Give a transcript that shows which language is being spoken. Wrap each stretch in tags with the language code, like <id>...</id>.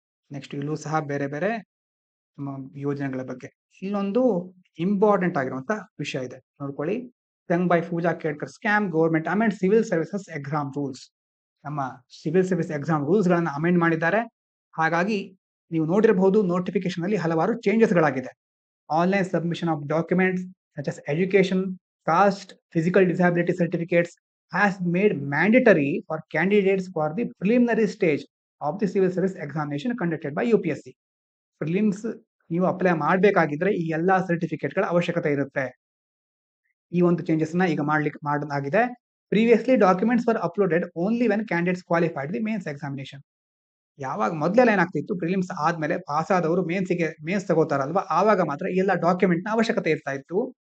<kn>Next ಇಲ್ಲೂ ಸಹ ಬೇರೆ ಬೇರೆ ಯೋಜನೆಗಳ ಬಗ್ಗೆ ಇಲ್ಲೊಂದು ಇಂಪಾರ್ಟೆಂಟ್ ಆಗಿರುವಂತ ವಿಷಯ ಇದೆ, ನೋಡ್ಕೊಳ್ಳಿ.</kn> <en>ಸಂಗ್ by Puja Khedkar scam, government amend civil services exam rules.</en> <kn>ನಮ್ಮ ಸಿವಿಲ್ ಸರ್ವಿಸ್ ಎಕ್ಸಾಮ್ ರೂಲ್ಸ್ ಗಳನ್ನ ಅಮೆಂಡ್ ಮಾಡಿದ್ದಾರೆ. ಹಾಗಾಗಿ ನೀವು ನೋಡಿರಬಹುದು, ನೋಟಿಫಿಕೇಶನ್ ಅಲ್ಲಿ ಹಲವಾರು changes ಗಳಾಗಿದೆ.</kn> <en>Online submission of documents such as education, caste, physical disability certificates has made mandatory for candidates for the preliminary stage of the civil service examination conducted by UPSC.</en> <kn>Prelims ನೀವು apply ಮಾಡಬೇಕಾಗಿದ್ರೆ ಈ ಎಲ್ಲಾ ಸರ್ಟಿಫಿಕೇಟ್ಗಳ ಅವಶ್ಯಕತೆ ಇರುತ್ತೆ. ಈ ಒಂದು changes ನ ಈಗ ಮಾಡಲಾಗಿದೆ.</kn> <en>Previously documents were uploaded only when candidates qualified the mains examination.</en> <kn>ಯಾವಾಗ ಮೊದಲೆಲ್ಲ ಏನಾಗ್ತಿತ್ತು, ಪ್ರಿಲಿಮ್ಸ್ ಆದ್ಮೇಲೆ ಪಾಸ್ ಆದವರು ಮೇನ್ಸ್ ತಗೋತಾರಲ್ವಾ, ಆವಾಗ ಮಾತ್ರ ಎಲ್ಲ ಡಾಕ್ಯುಮೆಂಟ್ ನ ಅವಶ್ಯಕತೆ ಇರ್ತಾ ಇತ್ತು.</kn>